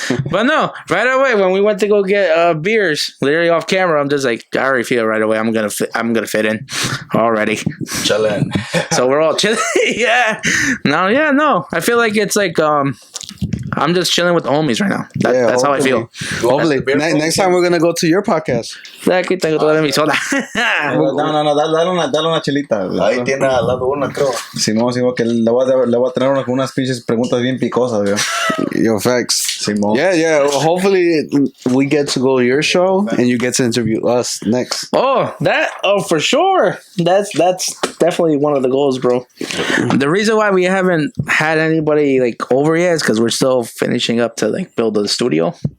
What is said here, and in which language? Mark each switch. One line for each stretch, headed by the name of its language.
English: But no, right away when we went to go get beers, literally off camera, I'm just like, I already feel right away I'm gonna fit in already. Chilling. So we're all chilling. Yeah. No. I feel like it's like I'm just chilling with the homies right now. That's how I feel. Hopefully, next time we're gonna go to your podcast.
Spanish: Aquí tengo toda mi soda. No, dale una chelita. Ahí tiene al lado una, creo. Simón, que le voy a traer unas pinches preguntas bien picosas,
English: Yo, facts.
Spanish: Simón.
English: Yeah. Well, hopefully, we get to go to your show and you get to interview us next. Oh, for sure. That's definitely one of the goals, bro. The reason why we haven't had anybody like over yet is because we're still finishing up to like build the studio.